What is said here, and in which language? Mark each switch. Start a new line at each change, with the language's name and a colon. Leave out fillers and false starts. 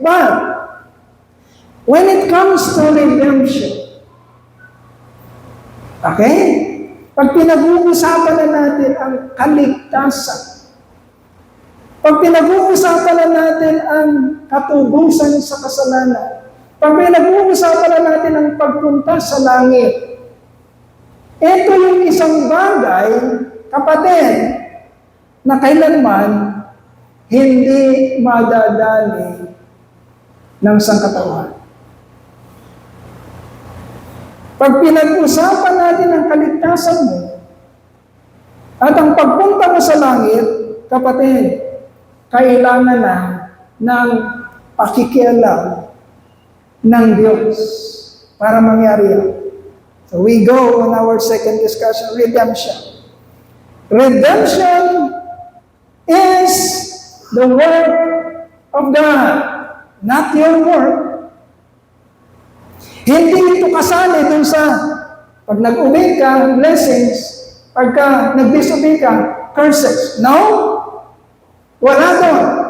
English: But, when it comes to redemption, okay?
Filipino: Pag pinag-uusapan na natin ang kaligtasan, pag pinag-uusapan na natin ang katubusan sa kasalanan, pag pinag-uusapan na natin ang pagpunta sa langit, ito yung isang bagay, kapatid, na kailanman hindi madadali ng sangkatauhan. Pag pinag-usapan natin ang kaligtasan mo at ang pagpunta mo sa langit, kapatid, kailangan na ng pakikialam ng Diyos para mangyari yan.
English: So we go on our second discussion, redemption. Redemption is the work of God, not your work.
Filipino: Hindi ito kasali dun sa pag nag-obey ka, blessings, pagka nag-disobey ka, curses. No? Wala doon.